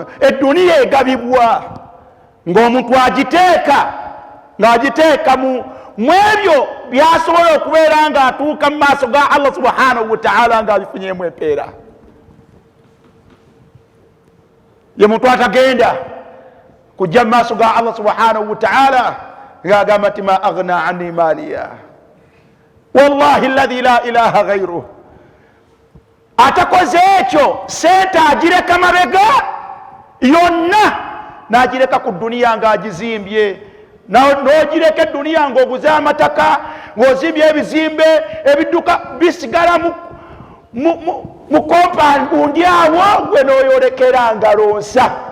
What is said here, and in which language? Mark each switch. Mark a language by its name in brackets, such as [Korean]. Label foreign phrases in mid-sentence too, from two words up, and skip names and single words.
[Ganda] Eduniya egabibwa ng'omuntu agiteeka mu ebyo byasobola okubeera nga atuuka mu maaso ga Allah [Arabic] سبحانه وتعالى [Ganda] nga abifunyemu empeera. Ye muntu atagenda kujja mu maaso ga Allah [Arabic] سبحانه وتعالى [Ganda] ng'agamba nti [Arabic] ما أغنى عني ماليه والله الذي لا إله غيره. [Ganda] Atakoze ekyo sente agireka mabega yonna n'agireka ku duniya ng'agizimbye. N'ogireka eduniya ng'oguze amataka, ng'ozimbye ebizimbe, ebidduka bisigala mu kompaundi awo, gwe n'oyolekera ngalonsa.